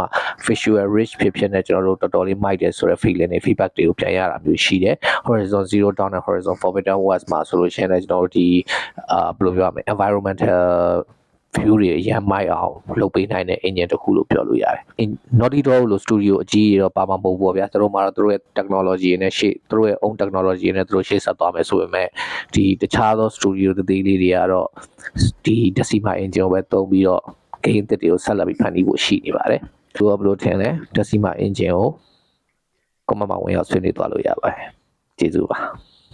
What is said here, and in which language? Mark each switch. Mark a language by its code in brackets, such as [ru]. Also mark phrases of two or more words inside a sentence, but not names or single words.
[en] visual rich [my] ဖြစ်နေကျွန်တော်တို့တော်တော်လေးမိုက်တယ်ဆိုတဲ့ feeling တွေ feedback တွေကိုပြန်ရတာမျိုးရှိတယ် Horizon Zero Dawn နဲ့ Horizon Forbidden West မှာ ဆိုလို့ရှိရင်လည်းကျွန်တော်တို့ဒီဘယ်လိုပြောရမလဲ [en] environmental view [my] တွေအရင်မိုက်အောင်လုပ်ပေးနိုင်တဲ့ engine တစ်ခုလို့ပြောလို့ရတယ် Naughty Dog လို့ studio အကြီးကြီးတော့ပါမှာမဟုတ်ဘူးဗျာသူတို့မှာတော့သူတို့ရဲ့ technology နဲ့ရှေ့သူတို့ရဲ့ [en] own technology [my] နဲ့သူတို့ရှေ့ဆက်သွားမယ်ဆိုပေမဲ့ဒီတခြားသော studio သေးလေးတွေကတော့ဒီ Decima engine ကိုပဲသုံးပြီးတော့ game သစ်တွေကိုဆက်လက်ပြီးဖန်တီးဖို့ရှိနေပါတယ်သူကဘယ်လိုထင်လဲ Decima engine ကိုcomment မှာဝင်ရောက်ဆွေးနွေးသွားလို့ရပါတယ်ကျေးဇူးပါ